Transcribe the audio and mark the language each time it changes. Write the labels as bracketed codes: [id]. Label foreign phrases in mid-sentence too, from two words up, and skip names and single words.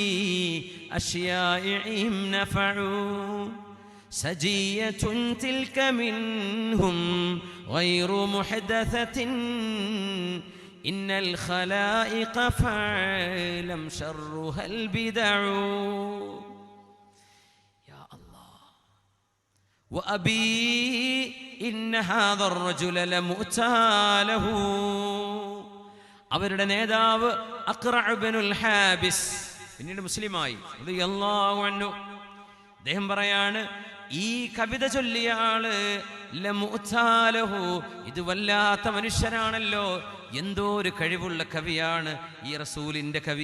[ar] أشيائهم نفعوا سجية تلك منهم غير محدثة إن الخلائق فاعلم شرها البدع يا الله وأبي إن هذا الرجل لمؤتاله. [ml] അവരുടെ നേതാവ് അഖ്റഅ ഇബ്നുൽ ഹാബിസ് പിന്നീട് മുസ്ലിമായി [ar] رضي الله عنه. [ml] അദ്ദേഹം പറയാണ്, ഈ കവിത ചൊല്ലിയ ആള് ലമുഅ്താലഹു, ഇത് വല്ലാത്ത മനുഷ്യനാണല്ലോ, എന്തോ ഒരു കഴിവുള്ള കവിയാണ് ഈ റസൂലിന്റെ കവി.